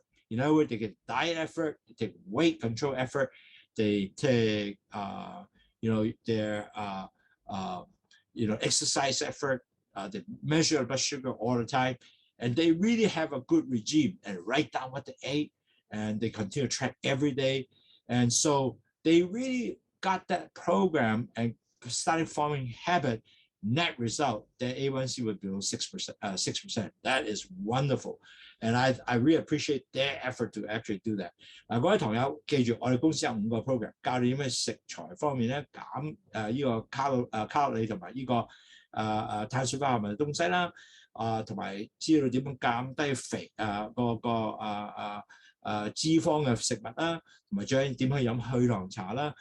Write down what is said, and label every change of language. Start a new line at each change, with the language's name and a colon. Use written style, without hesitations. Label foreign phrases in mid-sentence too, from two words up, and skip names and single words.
English: You know, they get diet effort, they take weight control effort, they take, their, exercise effort, they measure blood sugar all the time, and they really have a good regime and write down what they ate, and they continue to track every day. And so they really got that program and started forming habit. Net result, their A1C would be 6%. That is wonderful. And I really appreciate their effort to actually do that.
Cantonese: 各位堂友，記住我哋公司有5個 program， 教你點樣食材方面咧減呢個卡路里同埋呢個碳水化合物嘅東西啦，同埋知道點樣減低肥脂肪嘅食物啦，同埋最緊點去飲去糖茶啦。